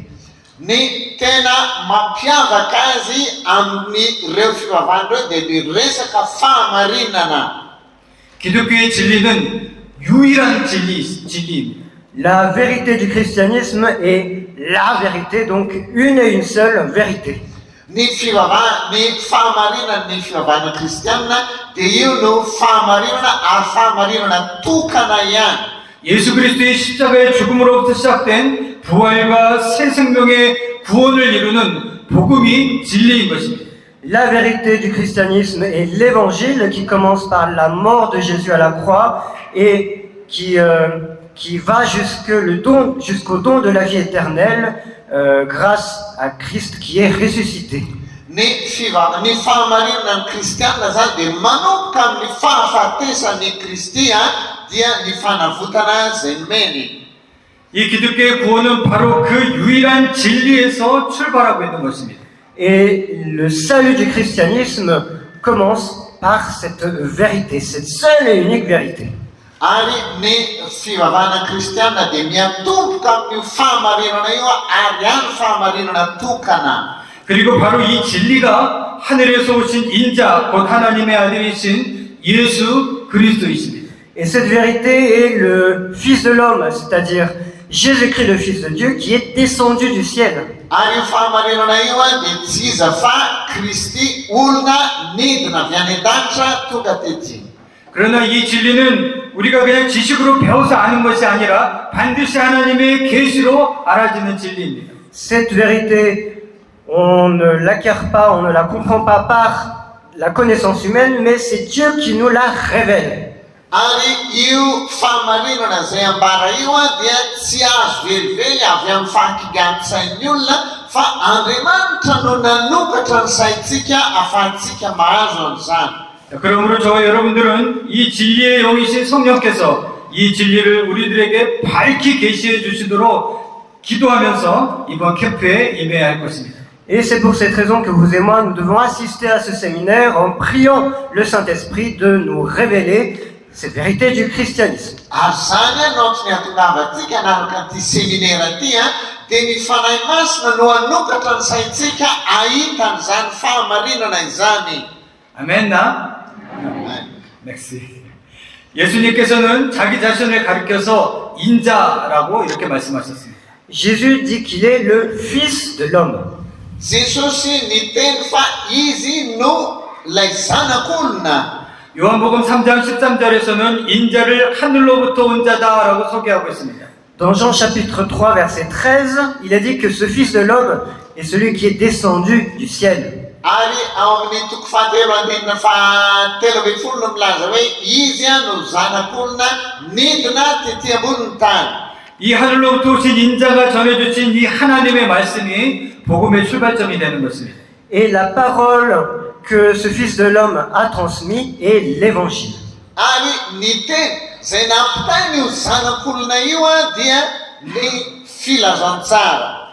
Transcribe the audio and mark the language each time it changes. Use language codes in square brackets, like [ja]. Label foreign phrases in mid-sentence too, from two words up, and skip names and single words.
[mg] Ny tena mampiavaka azy amin'ireo fivavahana ireo dia ny resaka fahamarinana. [ko] 기독교의 진리는 유일한 진리입니다. [fr] La vérité du christianisme est la vérité, donc une et une seule vérité. [mg] Ny fahamarinan'ny fivavahana kristianina dia io no fahamarinana ary fahamarinana tokana ihany. [ko] 예수 그리스도의 십자가의 죽음으로부터 시작된 부활과 새 생명의 구원을 이루는 복음이 진리인 것입니다. [fr] La vérité du christianisme est l'évangile qui commence par la mort de Jésus à la croix et qui va jusqu'au don de la vie éternelle grâce à Christ qui est ressuscité. [mg] Ny fahamarinana ny kristianina zany dia manomboka amin'ny fahafatesan'ny Kristy dia ny fanavotana izay meny. [ko] 이 기독교의 구원은 바로 그 유일한 진리에서 출발하고 있는 것입니다. [fr] Et le salut du christianisme commence par cette vérité, cette seule et unique vérité. [mg] Ary ny fivavahana kristianina dia miantomboka amin'io fahamarinana io ary ihany fahamarinana tokana. [ko] 그리고 바로 이 진리가 하늘에서 오신 인자 곧 하나님의 아들이신 예수 그리스도이십니다. [fr] Et cette vérité est le Fils de l'homme, c'est-à-dire Jésus-Christ, le Fils de Dieu, qui est descendu du ciel. [mg] Ary io fahamarinana io dia tsy iza fa Kristy olona nidina avy any an-danitra tonga tety. [ko] 그러나 이 진리는 우리가 그냥 지식으로 배워서 아는 것이 아니라 반드시 하나님의 계시로 알아지는 진리입니다. [fr] Cette vérité, on ne l'acquiert pas, on ne la comprend pas par la connaissance humaine, mais c'est Dieu qui nous la révèle. [mg] Ary io fahamarinana zay ambara io dia tsy azo velively avy amin'ny fahakigan-tsain'ny olona fa Andriamanitra no nanokatra ny saintsika ahafahantsika mahazo an'izany. [ko] 자, 그러므로 저와 여러분들은 이 진리의 영이신 성령께서 이 진리를 우리들에게 밝히 계시해 주시도록 기도하면서 이번 캠프에 임해야 할 것입니다. [fr] Et c'est pour cette raison que vous et moi, nous devons assister à ce séminaire en priant le Saint-Esprit de nous révéler cette vérité du christianisme. [mg] Ary zany no antony hahatongavantsika hanaraka an'ity seminaire ity dia ny fanahy masina no hanokatra ny saintsika ahita an'izany fahamarinana izany. [ko] 아멘 나? 넥시. 예수님께서는 자기 자신을 가리켜서 인자라고 이렇게 말씀하셨습니다. [fr] Jésus dit qu'il est le Fils de l'homme. [mg] Jesosy niteny fa izy no ilay zanak'olona. [ko] 요한복음 3장 13절에서는 인자를 하늘로부터 온 자다라고 소개하고 있습니다. [fr] Dans Jean chapitre 3 verset 13, il a dit que ce Fils de l'homme est celui qui est descendu du ciel. [mg] Ary ao amin'ny toko fahatelo andinina fahatelo ambin'ny folo no milaza hoe izy no zanak'olona nidina tetỳ ambony tany. [ko] 이 하늘로부터 오신 인자가 전해주신 이 하나님의 말씀이 복음의 출발점이 되는 것입니다. [fr] Et la parole que ce Fils de l'homme a transmis est l'évangile. [mg] Ary ny teny zay nampitainy io zanak'olona io dia ny filazantsara.